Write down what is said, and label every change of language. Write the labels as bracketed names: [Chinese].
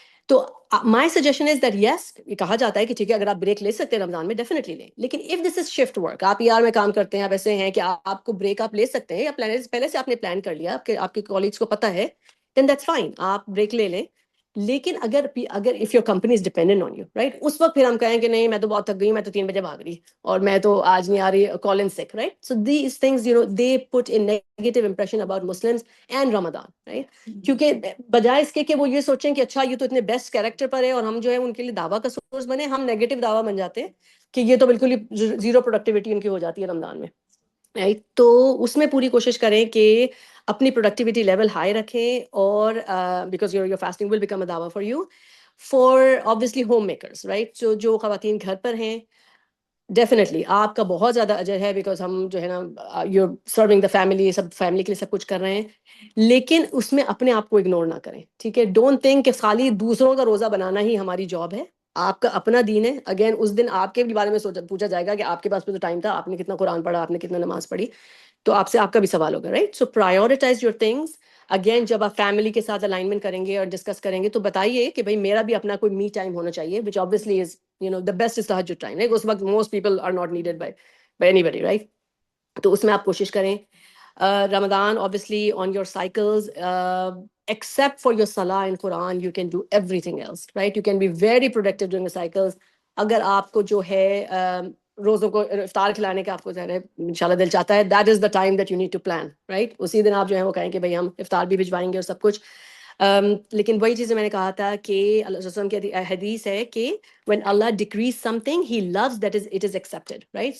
[Urdu] تو [English] my suggestion is that yes, [Urdu] یہ کہا جاتا ہے کہ ٹھیک ہے اگر آپ بریک لے سکتے ہیں رمضان میں ڈیفینیٹلی لیں, لیکن [English] if this is shift work, [Urdu] آپ ER میں کام کرتے ہیں, آپ ایسے ہیں کہ آپ کو بریک آپ لے سکتے ہیں, یا پہلے سے آپ نے پلان کر لیا, آپ کے کالیگس کو پتہ ہے, [English] then that's fine, [Urdu] آپ بریک لے لیں. لیکن اگر [English] if your company is dependent on you, [Urdu] right, اس وقت پھر ہم کہیں کہ نہیں میں تو بہت تھک گئی, میں تو 3 بجے بھاگ رہی, اور میں تو آج نہیں آ رہی, [English] call in sick, [Urdu] right. [English] So these things they put a negative impression about Muslims and Ramadan, right. [Urdu] کیونکہ بجائے اس کے کہ وہ یہ سوچیں کہ اچھا یہ تو اتنے بیسٹ کیریکٹر پر ہے, اور ہم جو ہے ان کے لیے دعویٰ کا سورس بنے, ہم نیگیٹو دعویٰ بن جاتے ہیں کہ یہ تو بالکل ہی زیرو پروڈکٹیوٹی ان کی ہو جاتی ہے رمضان میں, رائٹ. تو اس میں پوری کوشش کریں کہ اپنی پروڈکٹیوٹی لیول ہائی رکھیں, اور [English] because your fasting will become a دعویٰ for you, for obviously home makers, [Urdu] right. جو خواتین گھر پر ہیں, ڈیفینیٹلی آپ کا بہت زیادہ اجر ہے, بیکاز ہم جو ہے نا [English] you serving the family, [Urdu] sub family کے لیے سب کچھ کر رہے ہیں, لیکن اس میں اپنے آپ کو اگنور نہ کریں. ٹھیک ہے, [English] don't think [Urdu] کہ خالی دوسروں کا روزہ بنانا ہی ہماری جاب ہے. آپ کا اپنا دین ہے, اگین اس دن آپ کے بارے میں پوچھا جائے گا کہ آپ کے پاس بھی تو ٹائم تھا, آپ نے کتنا قرآن پڑھا, آپ نے کتنا نماز پڑھی. تو آپ سے آپ کا بھی سوال ہوگا right. [English] So prioritize your things. [Urdu] Again جب آپ فیملی کے ساتھ الائنمنٹ کریں گے اور ڈسکس کریں گے تو بتائیے کہ بھائی میرا بھی اپنا کوئی می ٹائم ہونا چاہیے, [English] which obviously is the best is [Urdu] تہجد ٹائم. [English] اس وقت most people are not needed by anybody right. [Urdu] تو اس میں آپ کوشش کریں. [English] Ramadan obviously on your cycles, except for your salah and Quran, you can do everything else, right? You can be very productive during the cycles. [Urdu] اگر آپ کو جو ہے روزوں کو افطار کھلانے کا آپ کو انشاءاللہ دل چاہتا ہے, [English] that is the time that you need to plan, right? [Urdu] اسی دن آپ جو ہے وہ کہیں کہ بھائی ہم افطار بھی بھجوائیں گے اور سب کچھ. لیکن وہی چیزیں میں نے کہا تھا کہ اللہ صلی اللہ علیہ وسلم کی حدیث ہے کہ [English] when Allah decrees something, he loves that it is accepted, right?